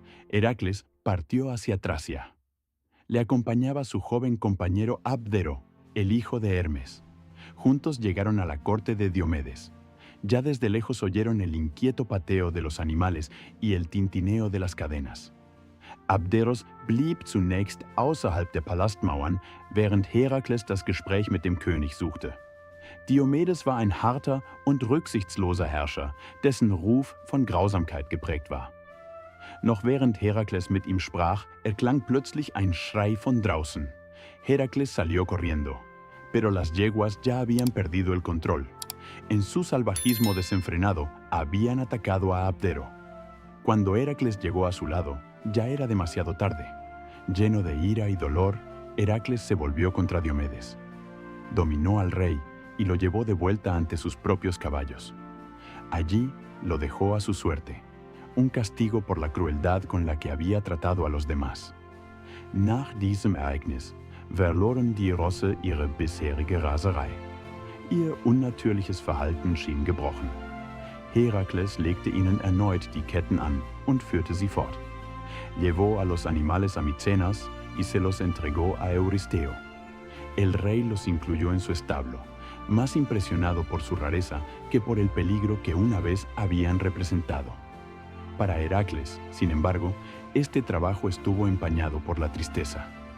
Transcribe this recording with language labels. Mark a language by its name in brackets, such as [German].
[Spanish] Heracles partió hacia Tracia. Le acompañaba su joven compañero Abdero, el hijo de Hermes. Juntos llegaron a la corte de Diomedes. Ya desde lejos oyeron el inquieto pateo de los animales y el tintineo de las cadenas. [German] Abderos blieb zunächst außerhalb der Palastmauern, während Herakles das Gespräch mit dem König suchte. Diomedes war ein harter und rücksichtsloser Herrscher, dessen Ruf von Grausamkeit geprägt war. Noch während Herakles mit ihm sprach, erklang plötzlich ein Schrei von draußen. [Spanish] Herakles salió corriendo, pero las yeguas ya habían perdido el control. En su salvajismo desenfrenado, habían atacado a Abdero. Cuando Heracles llegó a su lado, ya era demasiado tarde. Lleno de ira y dolor, Heracles se volvió contra Diomedes. Dominó al rey y lo llevó de vuelta ante sus propios caballos. Allí lo dejó a su suerte, un castigo por la crueldad con la que había tratado a los demás. [German] Nach diesem Ereignis verloren die Rosse ihre bisherige Raserei. Ihr unnatürliches Verhalten schien gebrochen. Herakles legte ihnen erneut die Ketten an und führte sie fort. [Spanish] Llevó a los animales a Micenas y se los entregó a Euristeo. El rey los incluyó en su establo, más impresionado por su rareza que por el peligro que una vez habían representado. Para Heracles, sin embargo, este trabajo estuvo empañado por la tristeza.